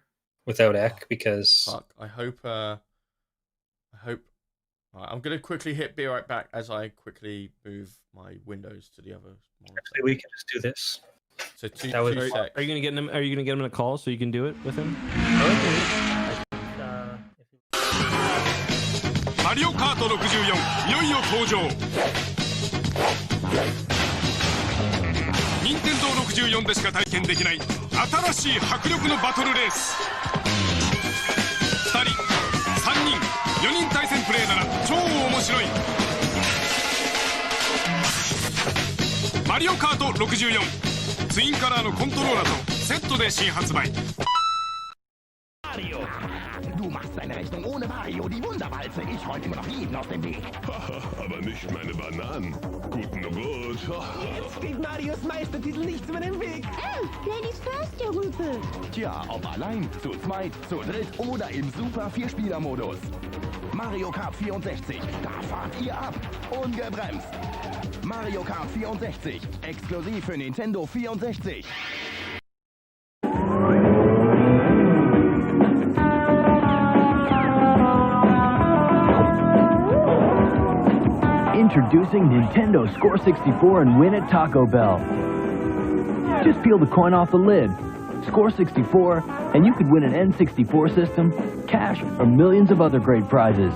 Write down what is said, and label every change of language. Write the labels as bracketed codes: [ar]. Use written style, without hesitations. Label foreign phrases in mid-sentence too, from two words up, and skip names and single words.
[en] without Eck because Fuck. I hope. Right, I'm gonna quickly be right back as I quickly move my windows to the other monitor. actually we can just do this. So two That was- secs. Are you gonna get him? Are you gonna get him in a call so you can do it with him? [ja] マリオカート64いよいよ登場任天堂64でしか体験できない新しい迫力のバトルレース2人3人4人対戦プレイなら超面白いマリオカート64ツインカラーのコントローラーとセットで新発売 [de] Du machst deine Rechnung ohne Mario, die Wunderwalze. Ich räume immer noch jeden aus dem Weg. Aber nicht meine Bananen. Guten Rutsch. Jetzt steht Marios Meistertitel nichts mehr im Weg. [en] Ladies first, [de] der Rüpel. Tja, ob allein, zu zweit, zu dritt oder im Super Vierspieler-Modus. Mario Kart 64, da fahrt ihr ab. Ungebremst. Mario Kart 64, exklusiv für Nintendo 64. [en] Introducing Nintendo Score 64 and win at Taco Bell. Just peel the coin off the lid, score 64, and you could win an N64 system, cash, or millions of other great prizes.